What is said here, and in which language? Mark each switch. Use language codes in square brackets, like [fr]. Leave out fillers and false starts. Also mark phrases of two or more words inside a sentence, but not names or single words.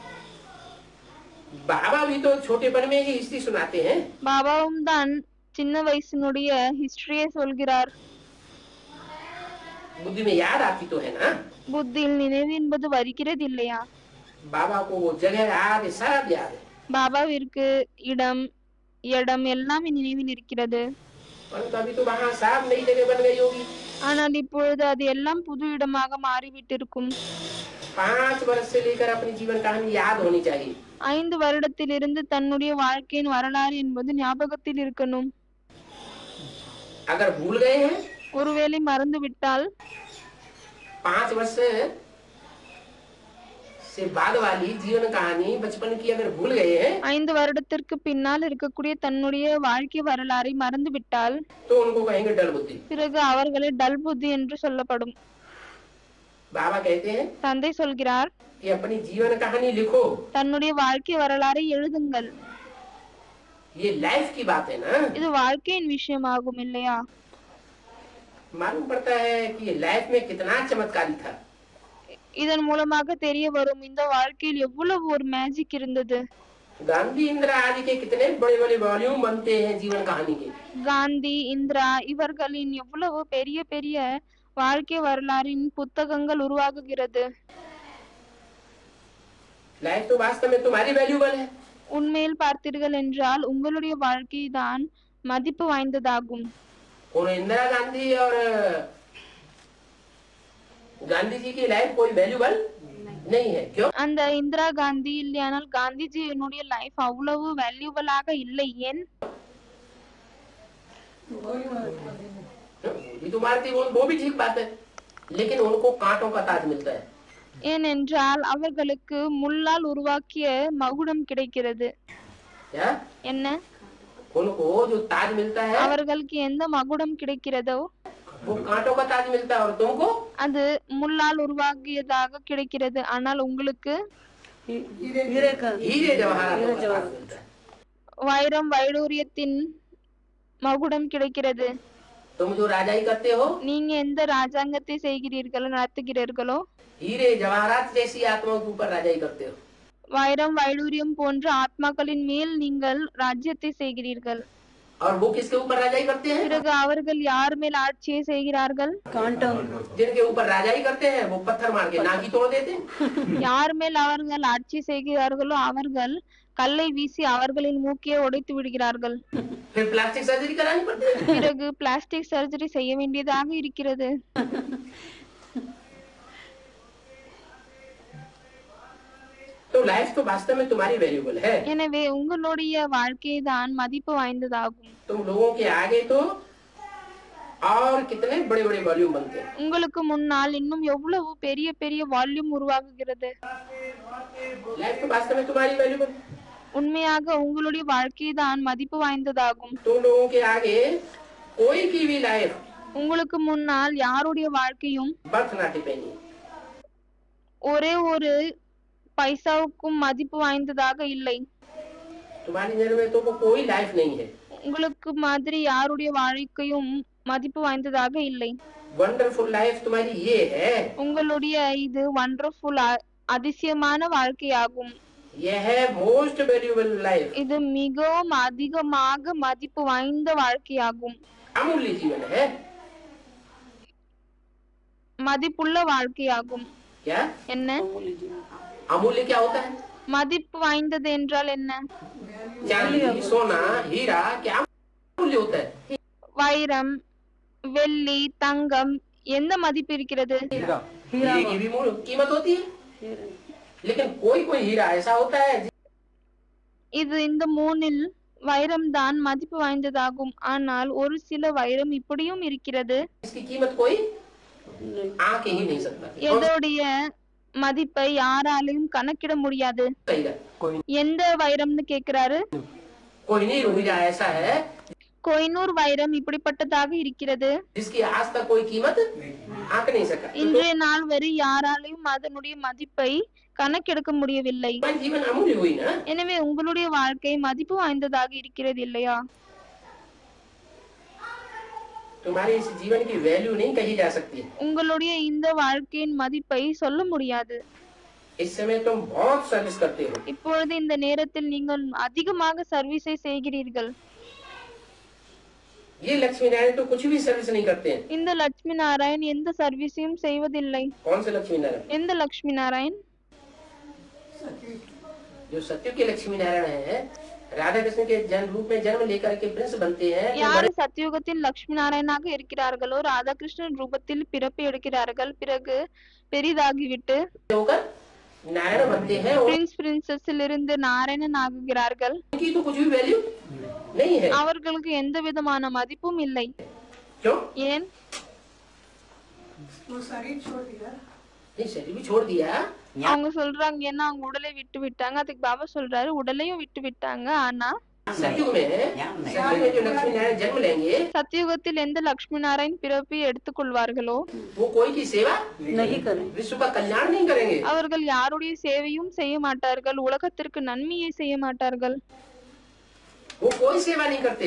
[hi] बाबा भी तो छोटेपन में ही हिस्ट्री सुनाते हैं। [ta] பாபாவும் தான் சின்ன வயசினுடைய ஹிஸ்டரியை சொல்கிறார். [hi] बुद्धि में याद आती तो है ना। [ta] புத்தியில் நினைவு என்பது வருகிறது இல்லையா? [hi] बाबा को वो जगह याद है, सब याद है। [ta] பாபாவிற்கு இடம் இடம் எல்லாமே நினைவில் இருக்கிறது. [hi] परंतु अभी तो वहाँ सब नई जगह बन गई होगी। [ta] ஆனால் இப்பொழுது அது எல்லாம் புது இடமாக மாறிவிட்டிருக்கும். [hi] 5 वर्ष से लेकर अपनी जीवन कहानी याद होनी चाहिए। [ta] 5 வருடத்திலிருந்து தன்னுடைய வாழ்க்கையின் வரலாறு என்பது ஞாபகத்தில் இருக்கணும். [hi] अगर भूल गए हैं, [ta] ஒருவேளை மறந்து விட்டால் [hi] 5 वर्ष से बाद वाली जीवन कहानी बचपन की अगर भूल गए हैं [ta] 5 வருடத்திற்கு பின்னால் இருக்கக்கூடிய தன்னுடைய வாழ்க்கை வரலாறை மறந்து விட்டால் [hi] तो उनको कहेंगे डल बुद्धि। [ta] பிறகு அவர்களை டல் புத்தி என்று சொல்லப்படும். [hi] बाबा कहते हैं [ta] தந்தை சொல்கிறார், [hi] कि अपनी जीवन कहानी लिखो। [ta] தன்னுடைய வாழ்க்கை வரலாறை எழுதுங்கள். [hi] ये लाइफ की बात है ना। [ta] இது வாழ்க்கையின் விஷயமாகும் இல்லையா? [hi] मालूम पड़ता है कि ये लाइफ में कितना चमत्कारी था। [ta] இதன் மூலமாக தெரிய வரும் இந்த வாழ்க்கையில் எவ்வளவு ஒரு மேஜிக் இருந்தது. [hi] गांधी इंदिरा आदि के कितने बड़े बड़े वॉल्यूम बनते हैं जीवन कहानी के। [ta] காந்தி, இந்திரா இவர்களின் எவ்வளவு பெரிய பெரிய வாழ்க்கை வரலாறின் புத்தகங்கள் உருவாகுகிறது. [hi] लाइफ तो वास्तव में तुम्हारी वैल्यूबल है। [ta] உண்மையில் பார்த்தீர்கள் என்றால் உங்களுடைய வாழ்க்கை தான் மதிப்பு வாய்ந்ததாகும். [hi] और इंदिरा गांधी और गांधी जी की लाइफ कोई वैल्यूबल नहीं है। क्यों? [ta] அந்த இந்திரா காந்தி இல்லையானால் காந்திஜியினுடைய லைஃப் அவ்வளவு வேல்யூபிளாக இல்லை. ஏன்? [hi] ये तो मारती वो भी ठीक बात है, लेकिन उनको कांटों का ताज मिलता है। [ta] ஏனென்றால் அவர்களுக்கு முள்ளால் உருவாக்கிய மகுடம் கிடைக்கிறது. [hi] क्या? [ta] என்ன? [hi] उनको जो ताज मिलता है [ta] அவர்களுக்கு எந்த மகுடம் கிடைக்கிறதோ [hi] वो कांटों का ताज मिलता है, और तुमको [ta] அது முள்ளால் உருவாக்கியதாக கிடைக்கிறது. ஆனால் உங்களுக்கு [hi] हीरे का हीरे जवाहरात का ताज मिलता है। [ta] வைரம் வைடூரியத்தின் மகுடம் கிடைக்கிறது. [hi] तुम जो राजाई करते हो, [ta] நீங்க எந்த ராஜாங்கத்தை செய்கிறீர்களோ நடத்துகிறீர்களோ [hi] हीरे जवाहरात जैसी आत्माओं के ऊपर राजाई करते हो। [ta] வைரம் வைடூரியம் போன்ற ஆத்மாக்களின் மேல் நீங்கள் ராஜ்யத்தை செய்கிறீர்கள். [hi] और वो किसके ऊपर राजाई करते हैं? [ta] பிறகு அவர்கள் யார் மேல் ஆட்சியை செய்கிறார்கள்? [hi] कांटों जिनके ऊपर राजाई करते हैं वो पत्थर मार के नाकी तोड़ देते हैं। [ta] யார் மேல் அவர்கள் ஆட்சி செய்கிறார்களோ அவர்கள் கல்லை வீசி அவர்களின் மூக்கையை உடைத்து விடுகிறார்கள். [hi] फिर [en] plastic surgery [hi] करानी पड़ती है। [ta] பிறகு [en] plastic surgery [ta] செய்ய வேண்டியதாக இருக்கிறது. [hi] तो लाइफ तो वास्तव में तुम्हारी वैल्यूबल है। [ta] எனவே உங்களுடைய வாழ்க்கை தான் மதிப்பு வாய்ந்ததாகும். [hi] तुम लोगों के आगे तो और कितने बड़े बड़े वॉल्यूम बनते हैं। [ta] உங்களுக்கு முன்னால் இன்னும் எவ்வளவு பெரிய பெரிய வால்யூம் உருவாகுகிறது. [hi] लाइफ तो वास्तव में तुम्हारी वैल्यूबल। [ta] உண்மையாக உங்களுடைய வாழ்க்கை தான் மதிப்பு வாய்ந்ததாகும். [hi] तुम लोगों के आगे कोई की भी लाइफ [ta] உங்களுக்கு முன்னால் யாருடைய வாழ்க்கையும் [hi] बर्थ ना टिपेगी। [ta] ஒரே ஒரு பைசாவுக்கும் மதிப்பு வாய்ந்ததாக இல்லை. [hi] तुम्हारी नजर में तो वो कोई लाइफ नहीं है। [ta] உங்களுக்கு மாதிரி யாருடைய வாழ்க்கையும் மதிப்பு வாய்ந்ததாக இல்லை. [en] wonderful life [hi] तुम्हारी ये है। [ta] உங்களுடைய இது வண்டர்ஃபுல் அதிசயமான வாழ்க்கையாகும். [hi] यह है [en] most valuable life. [ta] இது மிகவும் அதிகமாக மதிப்பு வாய்ந்த வாழ்க்கையாகும். [hi] अमूल्य जीवन है। [ta] மதிப்புள்ள வாழ்க்கையாகும். [hi] क्या? [ta] என்ன? [hi] अमूल्य क्या होता है? [ta] மதிப்பு வாய்ந்தது என்றால் என்ன? [hi] चांदी, सोना, हीरा क्या अमूल्य होता है? [ta] வைரம், வெள்ளி, தங்கம் எந்த மதிப்பு இருக்கிறது? [hi] हीरे की भी कीमत होती है, लेकिन कोई कोई हीरा ऐसा होता है [ta] இது இந்த மூணில் வைரம் தான் மதிப்பு வாய்ந்ததாகும். ஆனால் ஒரு சில வைரம் இப்படியும் இருக்கிறது [hi] इसकी कीमत कोई आंक ही नहीं सकता। [ta] எதோடைய மதிப்பை யாராலையும் கணக்கிட முடியாது. [hi] सही है। [ta] எந்த வைரம்னு கேக்குறாரு? [hi] कोई नहीं हीरा ऐसा है [ta] கொய்னூர் வைரம் இப்படிப்பட்டதாக இருக்கிறது. [hi] जिसकी आज तक कोई कीमत आंक नहीं सका। [ta] இன்றைய நாள் வரை யாராலையும் அதனுடைய மதிப்பை கணக்கெடுக்க முடியவில்லை. [hi] तुम्हारी जीवन अमूल्य हुई ना। [ta] எனவே உங்களுடைய வாழ்க்கை மதிப்பு வாய்ந்ததாக இருக்கிறது இல்லையா? [hi] तुम्हारे इस जीवन की वैल्यू नहीं कही जा सकती है। [ta] உங்களுடைய இந்த வாழ்க்கையின் மதிப்பை சொல்ல முடியாது. [hi] इस समय तुम बहुत सर्विस करते हो। [ta] இப்பொழுது இந்த நேரத்தில் நீங்கள் அதிகமாக சர்வீஸை செய்கிறீர்கள். [hi] ये लक्ष्मी नारायण तो कुछ भी सर्विस नहीं करते हैं। [ta] இந்த லட்சுமி நாராயண் எந்த சர்வீஸையும் செய்வதில்லை. [hi] कौन से लक्ष्मी नारायण? [ta] எந்த லட்சுமி நாராயண்? [hi] जो सत्य के लक्ष्मी नारायण है, राधा कृष्ण के जन्म रूप में जन्म लेकर के प्रिंस बनते हैं। [ta] யார் சத்தியுகத்தில் லட்சுமி நாராயணாக இருக்கிறார்களோ ராதாகிருஷ்ணன் ரூபத்தில் பிறப்பு எடுக்கிறார்கள். பிறகு பெரிதாகிவிட்டு [hi] होकर नारायण बनते हैं। [en] prince princess [ta] இருந்து நாராயணன் ஆகுகிறார்கள். [hi] उनकी तो कुछ भी वैल्यू नहीं है। [ta] அவர்களுக்கு எந்த விதமான மதிப்பும் இல்லை. [hi] क्यों? [ta] ஏன்? [hi] वो शरीर छोड़ दिया। नहीं, शरीर भी छोड़ दिया। [ta] அவங்க சொல்றாங்க ஏன்னா அவங்க உடலை விட்டு விட்டாங்க. அதுக்கு பாபா சொல்றாரு உடலையும் விட்டு விட்டாங்க. ஆனா [hi] सत्युग में जो लक्ष्मी नारायण जन्म लेंगे [ta] சத்தியுகத்தில் எந்த லட்சுமி நாராயண் பிறப்பை எடுத்துக்கொள்வார்களோ [hi] वो कोई की सेवा नहीं करें, विश्व का कल्याण नहीं करेंगे। [ta] அவர்கள் யாருடைய சேவையும் செய்ய மாட்டார்கள். உலகத்திற்கு நன்மையை செய்ய மாட்டார்கள். [hi] वो कोई सेवा नहीं करते,